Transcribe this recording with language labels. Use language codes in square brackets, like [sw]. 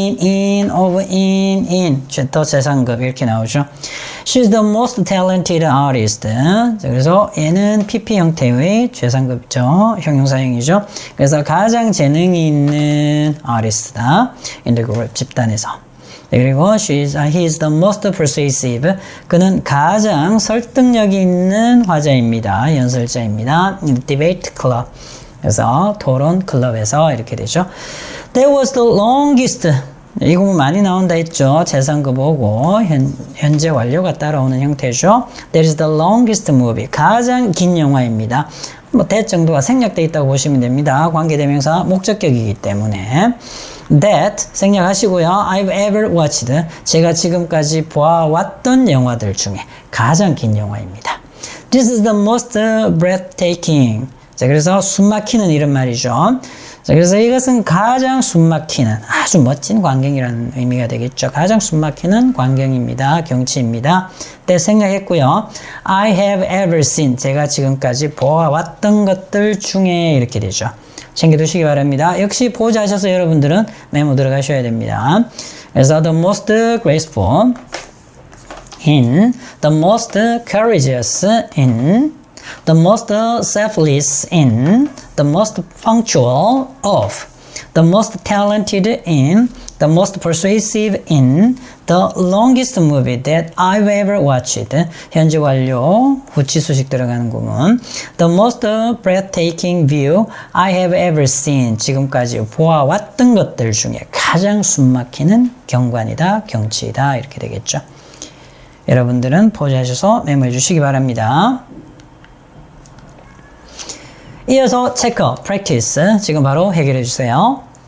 [ko] in, 더 최상급 이렇게 나오죠. [en] She's the most talented artist. [ko] 그래서 얘는 PP 형태의 최상급이죠. 형용사형이죠. 그래서 가장 재능이 있는 artist다. [en] In the group, [ko] 집단에서. 그리고 [en] he is the most persuasive. [ko] 그는 가장 설득력이 있는 화자입니다. 연설자입니다. [en] In the debate club. [ko] 그래서 토론 클럽에서 이렇게 되죠. [en] That was the longest. [ko] 이 구문 많이 나온다 했죠. 최상급 오고 현재 완료가 따라오는 형태죠. [en] That is the longest movie. [ko] 가장 긴 영화입니다. 뭐 that 정도가 생략되어 있다고 보시면 됩니다. 관계대명사 목적격이기 때문에. That 생략하시고요. [en] I've ever watched. [ko] 제가 지금까지 보아왔던 영화들 중에 가장 긴 영화입니다. [en] This is the most breathtaking. [ko] 자, 그래서 숨막히는 이런 말이죠. 자, 그래서 이것은 가장 숨막히는 아주 멋진 광경이라는 의미가 되겠죠. 가장 숨막히는 광경입니다. 경치입니다. 때 생각했고요. [en] I have ever seen. [ko] 제가 지금까지 보아왔던 것들 중에 이렇게 되죠. 챙겨두시기 바랍니다. 역시 보자 하셔서 여러분들은 메모 들어가셔야 됩니다. 그래서 [en] the most graceful in, the most courageous in, the most selfless in, the most punctual of, the most talented in, the most persuasive in, The longest movie that I've ever watched. [ko] 현재 완료. 후치수식 들어가는 구문. [en] The most breathtaking view I have ever seen. [ko] 지금까지 보아왔던 것들 중에 가장 숨막히는 경관이다, 경치이다. 이렇게 되겠죠. 여러분들은 포즈하셔서 메모해 주시기 바랍니다. 이어서 체크, practice. 지금 바로 해결해 주세요.